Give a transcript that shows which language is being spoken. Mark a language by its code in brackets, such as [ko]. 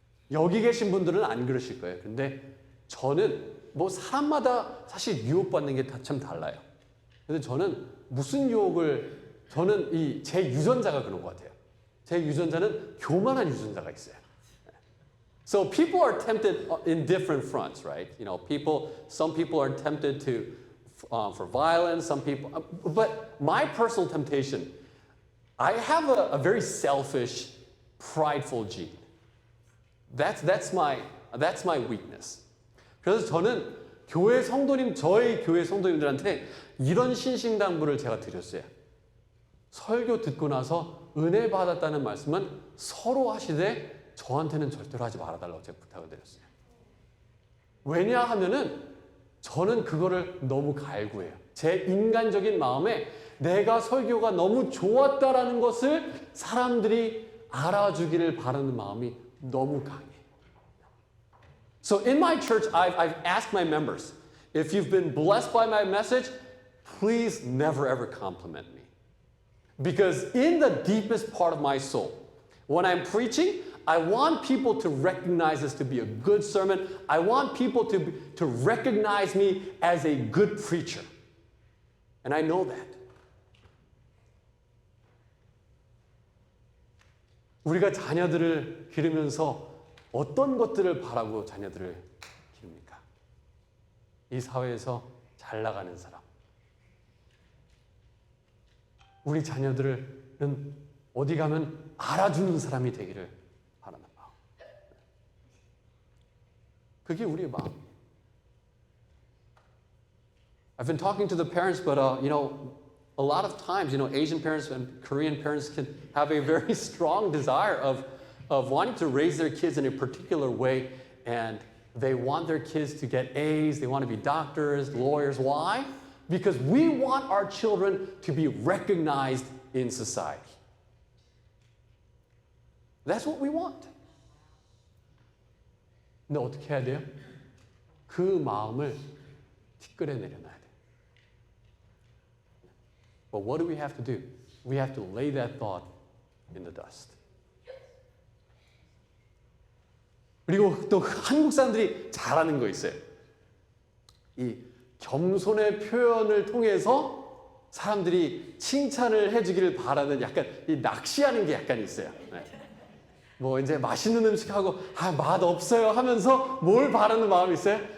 [ko] 여기 계신 분들은 안 그러실 거예요. 근데 저는 뭐 사람마다 사실 유혹받는 게 참 달라요. 근데 저는 무슨 유혹을, 저는 제 유전자가 그런 것 같아요. 제 유전자는 교만한 유전자가 있어요. [en] So people are tempted in different fronts, right? You know, some people are tempted for violence, some people, but my personal temptation, I have a very selfish, prideful gene. That's my weakness. [ko] 그래서 저는 저희 교회 성도님들한테 이런 신신당부를 제가 드렸어요. 설교 듣고 나서 은혜 받았다는 말씀은 서로 하시되 저한테는 절대로 하지 말아달라고 제가 부탁을 드렸어요. 왜냐하면은 저는 그거를 너무 갈구해요. 제 인간적인 마음에 내가 설교가 너무 좋았다라는 것을 사람들이 알아주기를 바라는 마음이 너무 강해. [en] So in my church, I've asked my members, if you've been blessed by my message, please never ever compliment me. Because in the deepest part of my soul, when I'm preaching, I want people to recognize this to be a good sermon. I want people to recognize me as a good preacher. And I know that. [ko] 우리가 자녀들을 기르면서 어떤 것들을 바라고 자녀들을 기릅니까? 이 사회에서 잘 나가는 사람. 우리 자녀들은 어디 가면 알아주는 사람이 되기를 바라는 마음. 그게 우리의 마음이에요. [en] I've been talking to the parents, but a lot of times, Asian parents and Korean parents can have a very strong desire of wanting to raise their kids in a particular way, and they want their kids to get A's, they want to be doctors, lawyers. Why? Because we want our children to be recognized in society. That's what we want. [ko] 근데 어떻게 해야 돼요? 그 마음을 티끌에 내려놔야 돼요. [en] But what do we have to do? We have to lay that thought in the dust. [ko] 그리고 또 한국 사람들이 잘하는 거 있어요. 이 겸손의 표현을 통해서 사람들이 칭찬을 해주기를 바라는 약간 이 낚시하는 게 약간 있어요. 네. 뭐 이제 맛있는 음식하고 맛 없어요 하면서 뭘 바라는 마음이 있어요?